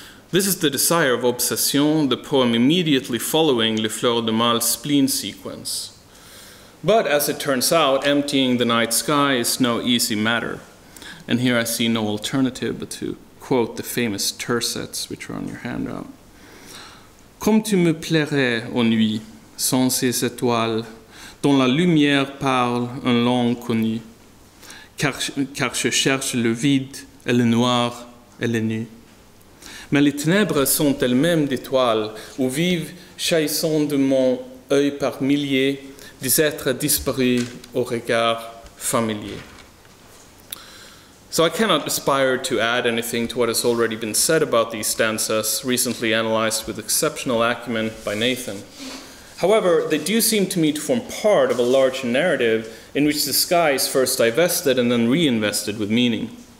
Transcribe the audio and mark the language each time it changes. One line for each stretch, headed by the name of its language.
English: This is the desire of Obsession, the poem immediately following Le Fleur de Mal's spleen sequence. But as it turns out, emptying the night sky is no easy matter. And here I see no alternative but to quote the famous tercets, which are on your handout.
French: Comme tu me plairais, ô nuit, sans ces étoiles, dont la lumière parle un langue connue, car je cherche le vide et le noir et le nu. Mais les ténèbres sont elles-mêmes d'étoiles, où vivent, jaillissant de mon œil par milliers, des êtres disparus au regard familier.
English: So I cannot aspire to add anything to what has already been said about these stanzas, recently analyzed with exceptional acumen by Nathan. However, they do seem to me to form part of a larger narrative in which the sky is first divested and then reinvested with meaning.